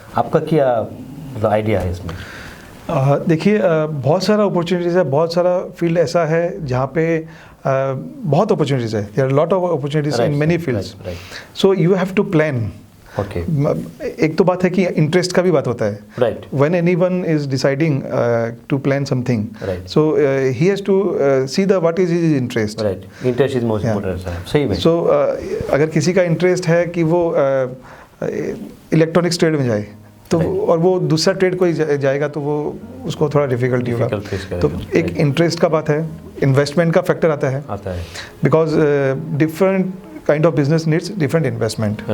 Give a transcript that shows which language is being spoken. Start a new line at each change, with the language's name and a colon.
Hindi: आपका क्या मतलब आइडिया है इसमें? देखिए, बहुत सारा अपॉर्चुनिटीज़ है, बहुत सारा फील्ड ऐसा है जहाँ पे बहुत अपॉर्चुनिटीज़ है।
English: There are lot of opportunities in many fields. So you have to plan okay,
Hindi: एक तो बात है कि इंटरेस्ट का भी बात होता है.
English: Right, When anyone is deciding to plan something, Right. so he has to see the what is his interest. Right, interest is most Yeah.
Hindi: Important. सही में. So अगर किसी का इंटरेस्ट है कि वो इलेक्ट्रॉनिक्स ट्रेड में जाए तो
English: Right.
Hindi: और वो दूसरा ट्रेड कोई जाएगा तो वो उसको थोड़ा डिफिकल्टी होगा.
English: Difficult face
Hindi: तो करेगा. एक
English: Right.
Hindi: इंटरेस्ट का बात है, इन्वेस्टमेंट का फैक्टर आता है, आता है.
English: Because different kind of business needs different investment.